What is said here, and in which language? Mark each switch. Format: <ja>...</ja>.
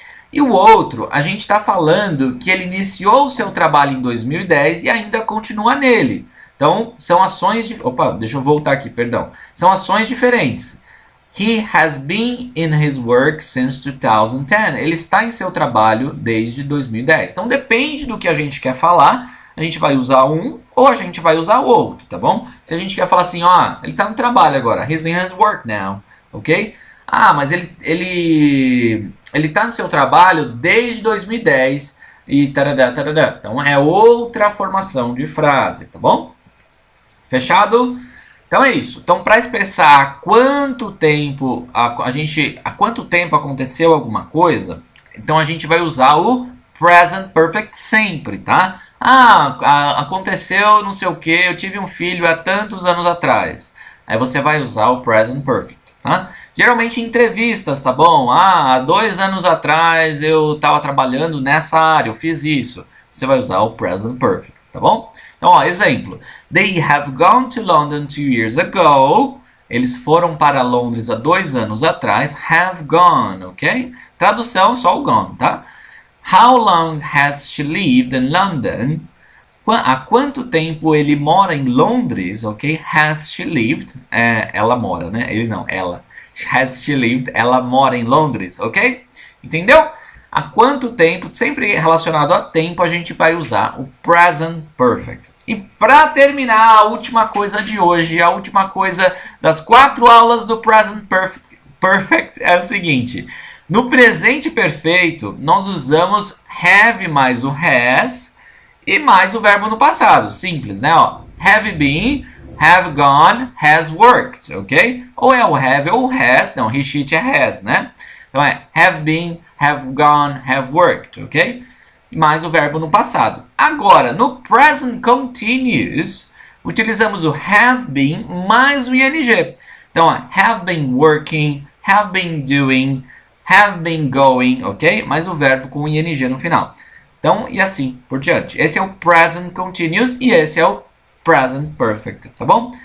<pt>E o outro, a gente está falando que ele iniciou o seu trabalho em 2010 e ainda continua nele. Então, são ações... deixa eu voltar aqui, perdão. São ações diferentes.</pt> <en>He has been in his work since 2010.</en> <pt>Ele está em seu trabalho desde 2010. Então, depende do que a gente quer falar. A gente vai usar um ou a gente vai usar o outro, tá bom? Se a gente quer falar assim, ó, ele está no trabalho agora.</pt> <en>He's in his work now, ok?</en> <pt>Mas ele está no seu trabalho desde 2010 e tarará, tarará. Então é outra formação de frase, tá bom? Fechado? Então é isso. Então para expressar há quanto tempo aconteceu alguma coisa, então a gente vai usar o present perfect sempre, tá? Aconteceu não sei o que, eu tive um filho há tantos anos atrás. Aí você vai usar o present perfect, tá? Geralmente em entrevistas, tá bom? Há 2 anos atrás eu estava trabalhando nessa área, eu fiz isso. Você vai usar o present perfect, tá bom? Então, ó, exemplo.</pt> <en>They have gone to London 2 years ago.</en> <pt>Eles foram para Londres há 2 anos atrás. Have gone, ok? Tradução, só o gone, tá?</pt> <en>How long has she lived in London?</en> <pt>Há quanto tempo ele mora em Londres, ok?</pt> <en>Has she lived?</en> <pt>Ela mora, né? Ele não, ela. Has she lived? Ela mora em Londres, ok? Entendeu? Há quanto tempo, sempre relacionado a tempo, a gente vai usar o present perfect. E para terminar, a última coisa de hoje, a última coisa das 4 aulas do present perfect é o seguinte. No presente perfeito, nós usamos have mais o has e mais o verbo no passado. Simples, né?</pt> <en>Ó, have been, have gone, has worked, ok?</en> <pt>Ou é o have ou o has, não, he, she, é has, né? Então é have been, have gone, have worked, ok? E mais o verbo no passado. Agora, no present continuous, utilizamos o have been mais o ing.</pt> <en>Então, have been working, have been doing, have been going, ok?</en> <pt>Mais o verbo com ing no final. Então, e assim por diante. Esse é o present continuous e esse é o present perfect, tá bom?</pt>